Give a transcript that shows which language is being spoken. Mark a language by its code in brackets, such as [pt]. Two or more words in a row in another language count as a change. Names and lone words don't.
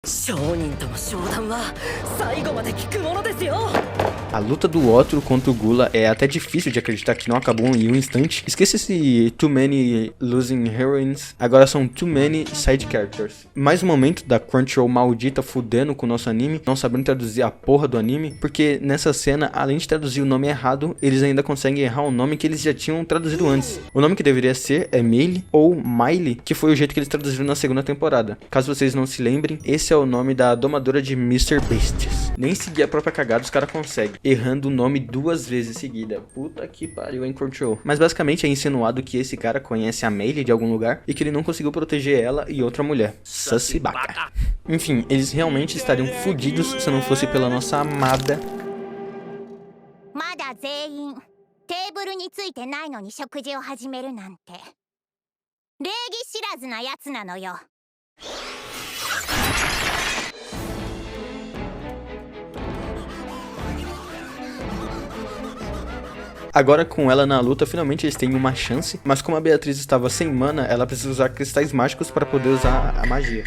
[ja] 商人との商談は最後まで聞くものですよ。 [pt] A luta do Otro contra o Gula é até difícil de acreditar que não acabou em um instante. Esqueça esse [en] too many losing heroines, [pt] agora são [en] too many side characters. [pt] Mais um momento da Crunchyroll maldita fudendo com o nosso anime, não sabendo traduzir a porra do anime, porque nessa cena, além de traduzir o nome errado, eles ainda conseguem errar o nome que eles já tinham traduzido antes. O nome que deveria ser é Meili ou Miley, que foi o jeito que eles traduziram na segunda temporada. Caso vocês não se lembrem, esse é o nome da domadora de Mr. Beasts. Nem seguir a própria cagada os caras conseguem, errando o nome 2 vezes seguida. Puta que pariu, hein, Crunchyroll. Mas basicamente é insinuado que esse cara conhece a Meili de algum lugar e que ele não conseguiu proteger ela e outra mulher. Sassibaka. Enfim, eles realmente estariam fodidos se não fosse pela nossa amada. [ja] まだ全員テーブルについてないのに食事を始めるなんて礼儀知らずなやつなのよ。 [pt] Agora com ela na luta, finalmente eles têm uma chance, mas como a Beatriz estava sem mana, ela precisa usar cristais mágicos para poder usar a magia.